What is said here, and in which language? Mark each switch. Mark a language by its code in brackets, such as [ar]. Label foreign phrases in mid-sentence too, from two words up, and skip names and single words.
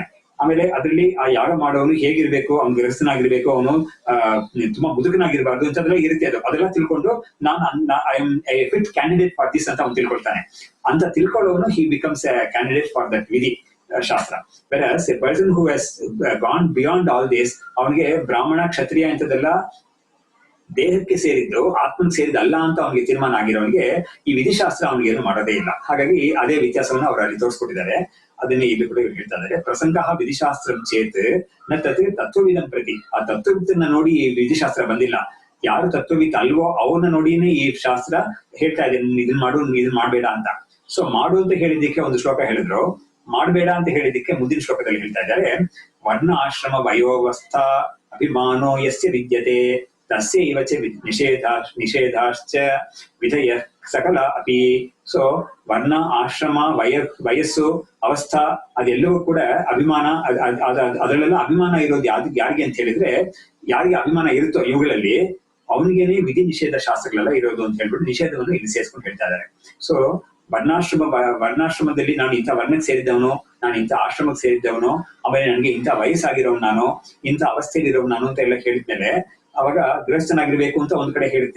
[kn] ಆಮೇಲೆ ಅದರಲ್ಲಿ ಆ ಯಾಗ ಮಾಡೋನು ಹೇಗಿರ್ಬೇಕು, ಅವ್ನು ಗೃಹಸ್ಥನಾಗಿರ್ಬೇಕು, ಅವನು ತುಂಬಾ ಮುದುಕನಾಗಿರ್ಬಾರ್ದು ಅಂತಂದ್ರೆ ಇರುತ್ತೆ. ಅದೆಲ್ಲ ತಿಳ್ಕೊಂಡು [en] I am a fit candidate for this [kn] ಅಂತ ಅವ್ನು ತಿಳ್ಕೊಳ್ತಾನೆ. ಅಂತ ತಿಳ್ಕೊಳ್ಳೋನು [en] he becomes a candidate for that [kn] ವಿಧಿ ಶಾಸ್ತ್ರ. [en] versus a person who has gone beyond all this, [kn] ಅವನಿಗೆ ಬ್ರಾಹ್ಮಣ ಕ್ಷತ್ರಿಯ ಇಂಥದ್ದೆಲ್ಲ ದೇಹಕ್ಕೆ ಸೇರಿದ್ದು ಆತ್ಮಕ್ಕೆ ಸೇರಿದ್ದಲ್ಲ ಅಂತ ಅವನಿಗೆ ತೀರ್ಮಾನ ಆಗಿರೋನಿಗೆ ಈ ವಿಧಿಶಾಸ್ತ್ರ ಅವನಿಗೆ ಏನು ಮಾಡೋದೇ ಇಲ್ಲ. ಹಾಗಾಗಿ ಅದೇ ವ್ಯತ್ಯಾಸವನ್ನು ಅವರು ಅಲ್ಲಿ ತೋರಿಸ್ಕೊಟ್ಟಿದ್ದಾರೆ. ಅದನ್ನೇ ಇಲ್ಲಿ ಕೂಡ ಹೇಳ್ತಾ ಇದ್ದಾರೆ. [sa] ಪ್ರಸಂಗ ವಿಧಿಶಾಸ್ತ್ರ ಚೇತ್ ನ ತತ್ವವಿದಂ ಪ್ರತಿ, [kn] ಆ ತತ್ವವಿತ್ತನ್ನ ನೋಡಿ ಈ ವಿಧಿಶಾಸ್ತ್ರ ಬಂದಿಲ್ಲ. ಯಾರು ತತ್ವವಿತ್ ಅಲ್ವೋ ಅವ್ರನ್ನ ನೋಡಿನೇ ಈ ಶಾಸ್ತ್ರ ಹೇಳ್ತಾ ಇದೆ, ಇದನ್ ಮಾಡು, ಇದನ್ ಮಾಡ್ಬೇಡ ಅಂತ. ಸೊ ಮಾಡು ಅಂತ ಹೇಳಿದ್ದಕ್ಕೆ ಒಂದು ಶ್ಲೋಕ ಹೇಳಿದ್ರು, ಮಾಡ್ಬೇಡ ಅಂತ ಹೇಳಿದ್ದಕ್ಕೆ ಮುಂದಿನ ಶ್ಲೋಕದಲ್ಲಿ ಹೇಳ್ತಾ ಇದ್ದಾರೆ. [sa] ವರ್ಣ ಆಶ್ರಮ ವಯೋವಸ್ಥಾ ಅಭಿಮಾನೋ ಯಸ್ಯ ವಿದ್ಯತೆ ತಸ್ಯ ಇವಚ ನಿಷೇಧಾಶ್ಚ ವಿಧಯ ಸಕಲ ಅಪಿ. [kn] ಸೊ ವರ್ಣ ಆಶ್ರಮ ವಯಸ್ಸು ಅವಸ್ಥಾ ಅದೆಲ್ಲವೂ ಕೂಡ ಅಭಿಮಾನ, ಅದರಲ್ಲೆಲ್ಲ ಅಭಿಮಾನ ಇರೋದು ಯಾರಿಗೆ ಅಂತ ಹೇಳಿದ್ರೆ, ಯಾರಿಗೆ ಅಭಿಮಾನ ಇರುತ್ತೋ ಇವುಗಳಲ್ಲಿ ಅವನಿಗೇನೆ ವಿಧಿ ನಿಷೇಧ ಶಾಸ್ತ್ರಗಳೆಲ್ಲ ಇರೋದು ಅಂತ ಹೇಳ್ಬಿಟ್ಟು ನಿಷೇಧವನ್ನು ಇಲ್ಲಿ ಸೇರಿಸ್ಕೊಂಡು ಹೇಳ್ತಾ ಇದ್ದಾರೆ. ಸೊ ವರ್ಣಾಶ್ರಮದಲ್ಲಿ ನಾನು ಇಂಥ ವರ್ಣಕ್ಕೆ ಸೇರಿದ್ದವನು, ನಾನು ಇಂಥ ಆಶ್ರಮಕ್ಕೆ ಸೇರಿದ್ದವನು, ಆಮೇಲೆ ನನಗೆ ಇಂಥ ವಯಸ್ಸಾಗಿರೋನು ನಾನು, ಇಂಥ ಅವಸ್ಥೆಯಲ್ಲಿರೋನು ನಾನು ಅಂತ ಎಲ್ಲ ಹೇಳಿದ್ಮೇಲೆ ಅವಾಗ ಗೃಹಸ್ಥನಾಗಿರ್ಬೇಕು ಅಂತ ಒಂದ್ ಕಡೆ ಹೇಳುತ್ತೆ.